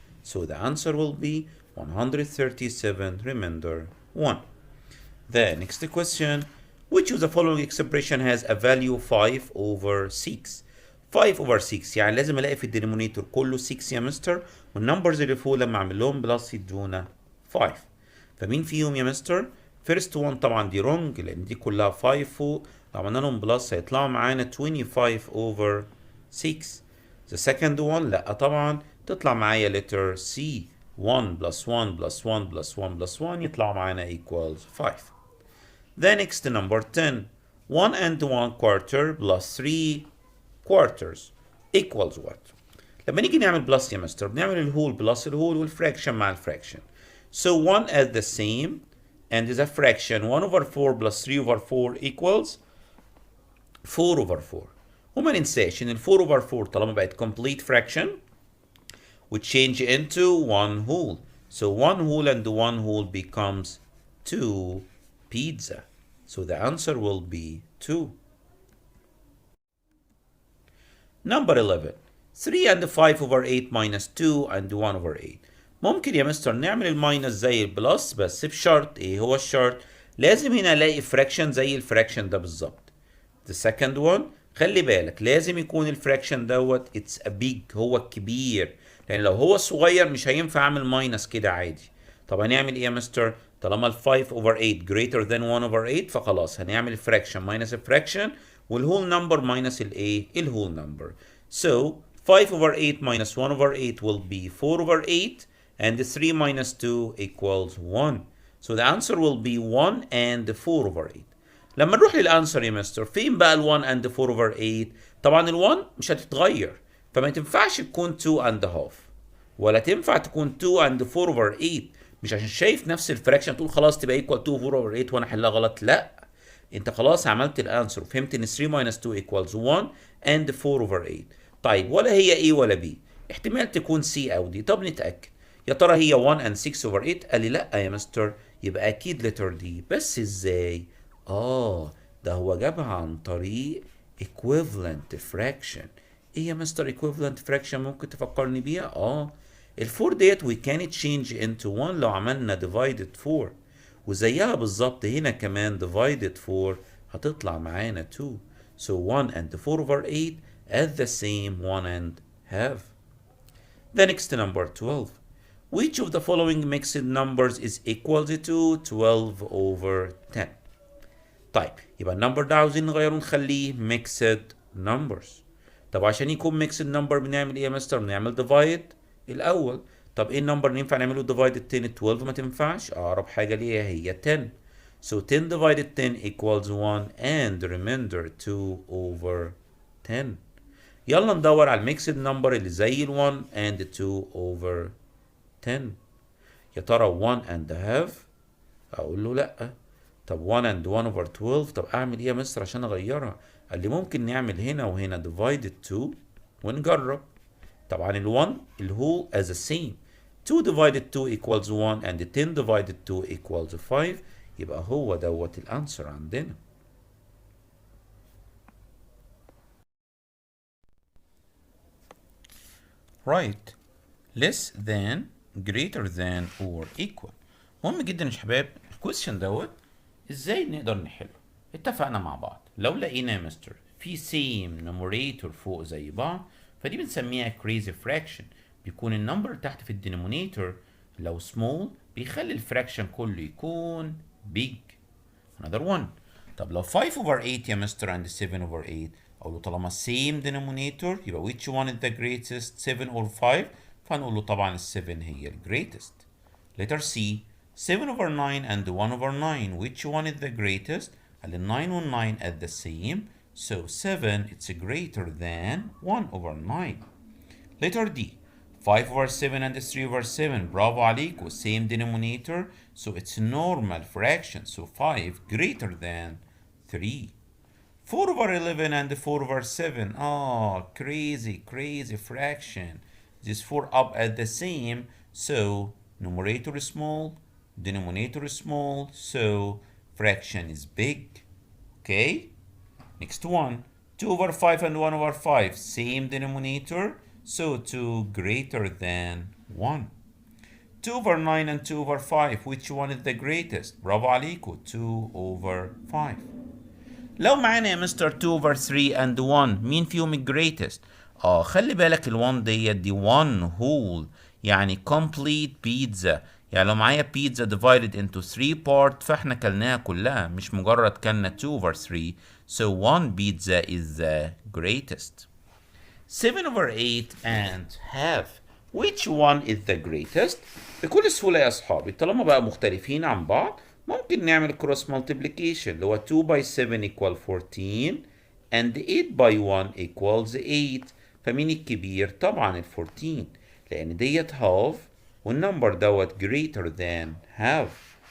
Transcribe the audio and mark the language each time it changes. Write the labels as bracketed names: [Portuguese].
[English] So the answer will be 137 remainder 1. The next question. Which of the following expression has a value 5 over 6? [Arabic] 5 over 6 يعني لازم الاقي في الدينومينيتور كله 6 يا مستر، والنمبرز اللي فوق لما اعمل لهم بلس يدونا 5. فمين فيهم يا مستر؟ فيرست 1 طبعا دي رونج لان دي كلها 5 فوق، لو عملنا لهم بلس هيطلعوا معانا 25 over 6. [English] The second one [Arabic] لا طبعا، تطلع معايا [English] letter C. 1 plus 1 plus 1 plus 1 plus 1 [Arabic] يطلع معانا [English] equals 5. The next number 10. 1 and 1 quarter plus 3 quarters equals what? [Arabic] لما نيجي نعمل بلس يا مستر بنعمل الهول بلس الهول والفراكشن مع الفراكشن. [English] So 1 as the same and is a fraction. 1 over 4 plus 3 over 4 equals 4 over 4. [Arabic] وما ننساش ان ال [English] 4 over 4 [Arabic] طالما بقت [English] complete fraction we change into 1 whole. So 1 whole and 1 whole becomes 2 pizza. So the answer will be 2. Number 11. 3 and 5 over 8 minus 2 and 1 over 8. [Arabic] ممكن يا مستر نعمل الماينس زي البلس بس بشرط. ايه هو الشرط؟ لازم هنا الاقي فراكشن زي الفراكشن ده بالظبط. [English] The second one [Arabic] خلي بالك لازم يكون الفراكشن دوت [English] it's a big [Arabic] هو الكبير، لان لو هو الصغير مش هينفع اعمل ماينس كده عادي. طب هنعمل ايه يا مستر؟ طالما ال 5 over 8 greater than 1 over 8 فخلاص هنعمل [English] fraction minus fraction [Arabic] والwhole number minus الايه؟ الwhole number. [English] So 5 over 8 minus 1 over 8 will be 4 over 8 and 3 minus 2 equals 1. So the answer will be 1 and 4 over 8. [Arabic] لما نروح للانسر يا مستر فين بقى ال1 and 4 over 8؟ طبعا ال1 مش هتتغير فما تنفعش تكون 2 and half ولا تنفع تكون 2 and 4 over 8. مش عشان شايف نفس الفراكشن تقول خلاص تبقى equal 2 4 over 8 وانا احلها غلط، لا. انت خلاص عملت الانسر وفهمت ان 3 minus 2 equals 1 and 4 over 8. طيب ولا هي A ولا B، احتمال تكون C او D. طب نتأكد يا ترى هي 1 and 6 over 8؟ قال لي لا يا مستر يبقى اكيد letter D. بس ازاي؟ ده هو جابها عن طريق equivalent fraction. ايه يا مستر equivalent fraction ممكن تفكرني بيها؟ الفور ديت [English] we can change into 1 [Arabic] لو عملنا divided 4 وزيها بالظبط هنا كمان divided 4 هتطلع معانا 2. [English] So 1 and 4 over 8 at the same 1 and half. The next number 12. Which of the following mixed numbers is equal to 12 over 10؟ [Arabic] طيب يبقى النمبر ده عاوزين نغيره نخليه [English] mixed numbers. [Arabic] طب عشان يكون mixed number بنعمل ايه يا مستر؟ بنعمل divide الاول. طب ايه النمبر ينفع نعمله divided 10؟ 12 ما تنفعش، اقرب حاجه ليها هي 10. [English] So 10 divided 10 equals 1 and remainder 2 over 10. [Arabic] يلا ندور على الميكسد نمبر اللي زي ال 1 and 2 over 10. يا ترى 1 and half؟ اقول له لا. طب 1 and 1 over 12، طب اعمل ايه يا مستر عشان اغيرها؟ قال لي ممكن نعمل هنا وهنا divided 2 ونجرب. طبعا ال1 الهول [English] as the same. 2 divided 2 equals 1 and 10 divided 2 equals 5. [Arabic] يبقى هو دوت الانسر عندنا. [English] Right. Less than, greater than or equal. [Arabic] مهم جدا يا شباب الكويستشن دوت ازاي نقدر نحله. اتفقنا مع بعض لو لقينا يا مستر في same numerator فوق زي بعض فدي بنسميها crazy fraction. بيكون النمبر تحت في الدينومينيتور لو small بيخلي الفراكشن كله يكون big. [English] Another one. [Arabic] طب لو 5 over 8 يا مستر and 7 over 8 اقول له طالما same denominator يبقى [English] which one is the greatest [Arabic] 7 or 5؟ فهنقول له طبعا ال 7 هي ال greatest. [English] Letter C. 7 over 9 and 1 over 9 which one is the greatest؟ [Arabic] قال لي 9 و 9 [English] at the same. So 7 it's greater than 1 over 9. Letter D. 5 over 7 and 3 over 7. [Arabic] برافو عليكم. [English] Same denominator. So it's normal fraction. So 5 greater than 3. 4 over 11 and 4 over 7. Oh, crazy fraction. These 4 up at the same. So numerator is small, denominator is small. So fraction is big. Okay? Next one. 2 over 5 and 1 over 5. Same denominator. So 2 greater than 1. 2 over 9 and 2 over 5. Which one is the greatest? [Arabic] برافو عليكم. 2 over 5. لو معانا يا مستر 2 over 3 and 1 مين فيهم الجريتست؟ خلي بالك ال1 دي 1 whole يعني [English] complete pizza. [Arabic] يعني لو معايا [English] pizza divided into 3 part [Arabic] فاحنا كلناها كلها مش مجرد كلنا 2 over 3. [English] So 1 pizza is the greatest. 7 over 8 and half. Which one is the greatest؟ [Arabic] بكل سهولة يا أصحابي طالما بقى مختلفين عن بعض ممكن نعمل [English] cross multiplication [Arabic] اللي هو [English] 2 by 7 equal 14 and 8 by 1 equals 8. [Arabic] فمين الكبير؟ طبعا ال 14 لأن ديت half والنمبر دوت [English] greater than half.